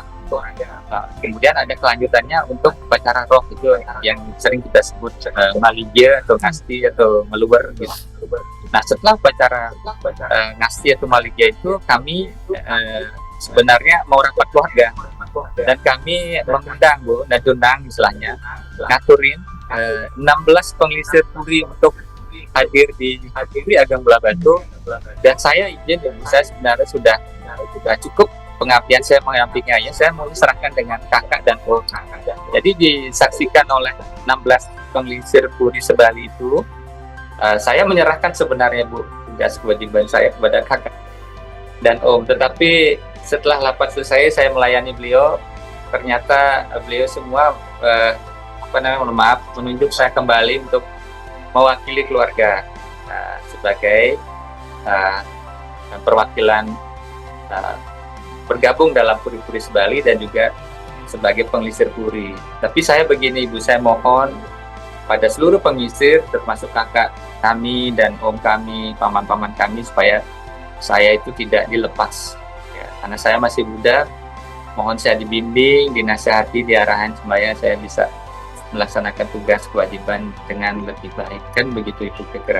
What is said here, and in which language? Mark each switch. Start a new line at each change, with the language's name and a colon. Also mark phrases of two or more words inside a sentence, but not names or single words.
Indonesian: Kemudian ada kelanjutannya untuk upacara roh, itu yang sering kita sebut maligya atau ngasti atau meluber gitu. Nah, setelah upacara ngasti atau maligya itu kami sebenarnya mau rapat keluarga. dan kami mengundang Bu, nadunang istilahnya, ngaturin 16 pengelisir puri untuk hadir di Puri Ageng Belah Batu, dan saya izin Ibu, saya sebenarnya sudah cukup pengabdian saya mengampinginya, saya mau serahkan dengan kakak dan om. Jadi disaksikan oleh 16 pengelisir puri sebali itu, saya menyerahkan sebenarnya Bu tugas kewajiban saya kepada kakak dan om, tetapi setelah rapat selesai saya melayani beliau, ternyata beliau semua mohon maaf, menunjuk saya kembali untuk mewakili keluarga sebagai perwakilan bergabung dalam puri-puri sebali dan juga sebagai pengelisir puri. Tapi saya begini Ibu, saya mohon pada seluruh pengelisir termasuk kakak kami dan om kami, paman-paman kami, supaya saya itu tidak dilepas ya, karena saya masih muda. Mohon saya dibimbing, dinasihati, diarahan supaya saya bisa melaksanakan tugas kewajiban dengan lebih baik, kan begitu Ibu kira-kira.